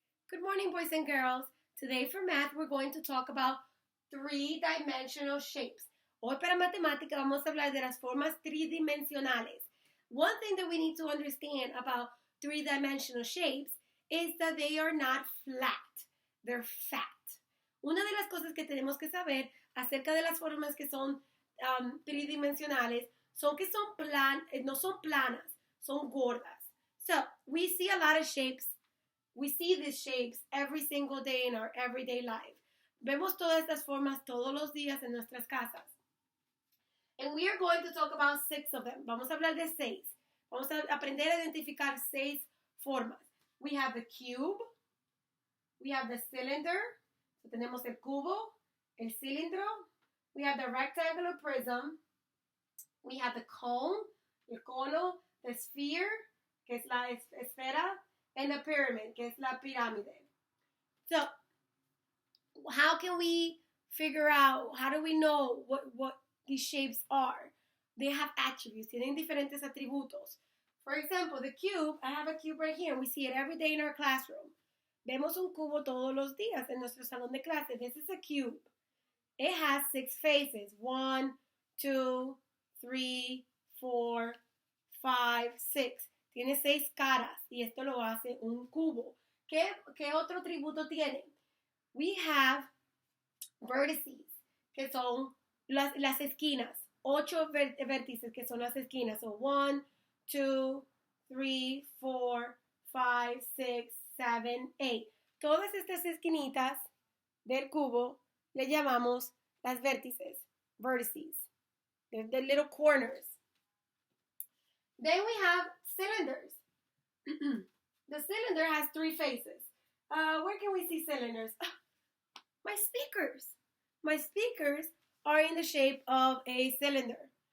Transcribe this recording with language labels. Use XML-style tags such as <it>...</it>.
<en>Good morning, boys and girls. Today for math, we're going to talk about three-dimensional shapes.</en> <es>Hoy para matemática vamos a hablar de las formas tridimensionales.</es> <en>One thing that we need to understand about three-dimensional shapes is that they are not flat. They're fat.</en> <es>Una de las cosas que tenemos que saber acerca de las formas que son tridimensionales son que no son planas, son gordas.</es> <en>So, we see a lot of shapes. We see these shapes every single day in our everyday life.</en> <es>Vemos todas estas formas todos los días en nuestras casas.</es> <en>And we are going to talk about 6 of them.</en> <es>Vamos a hablar de 6. Vamos a aprender a identificar 6 formas.</es> <en>We have the cube. We have the cylinder.</en> <es>So tenemos el cubo, el cilindro.</es> <en>We have the rectangular prism. We have the cone,</en> <es>el cono,</es> <en>the sphere,</en> <es>que es la esfera,</es> <en>and the pyramid,</en> <es>que es la pirámide.</es> <en>So, how can we figure out, how do we know what these shapes are? They have attributes,</en> <es>tienen diferentes atributos.</es> <en>For example, the cube, I have a cube right here, and we see it every day in our classroom.</en> <es>Vemos un cubo todos los días en nuestro salón de clase.</es> <en>This is a cube. It has 6 faces. 1, 2, 3, 4, 5, 6.</en> <es>Tiene 6 caras y esto lo hace un cubo. ¿Qué otro atributo tiene?</es> <en>We have vertices,</en> <es>que son las esquinas. 8 vértices, que son las esquinas.</es> <en>So 1, 2, 3, 4, 5, 6, 7, 8.</en> <es>Todas estas esquinitas del cubo le llamamos las vértices, vertices.</es> <en>They're the little corners. Then we have cylinders. The cylinder has 3 faces. Where can we see cylinders? My speakers. My speakers are in the shape of a cylinder.</en>